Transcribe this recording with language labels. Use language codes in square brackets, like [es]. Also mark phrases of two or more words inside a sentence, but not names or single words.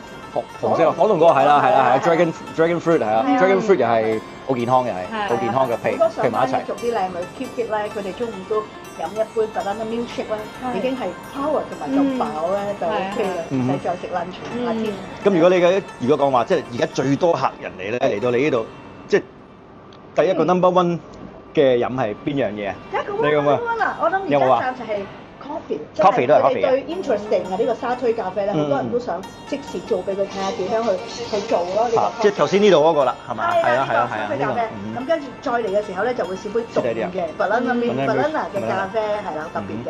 [yue] 紅色火龍果係啦， [en] dragon fruit [yue] 係啊， [en] dragon fruit [yue] 又係好健康嘅係，好健康嘅配埋一齊。做啲靚女 [en] keep fit [yue] 咧，佢哋中午都飲一杯特登嘅 milkshake 咧，已經係 power 同埋夠飽咧就 OK 啦，唔使再食 lunch 夏天。咁如果講話即係而家最多客人嚟到你呢度，即係第一個 [en] number one [yue] 嘅飲係邊樣嘢啊？第一個 [en] number one [yue] 啊，我諗而家就係。 coffee 都係 coffee 對 interesting 啊！呢個沙推咖啡咧，好多人都想即時做俾佢睇下點樣去做咯。呢個即係頭先呢度嗰個啦，係嘛？係啊沙推咖啡。咁跟住再嚟嘅時候咧，就會試杯凍嘅 banana 嘅咖啡係啦，特別嘅。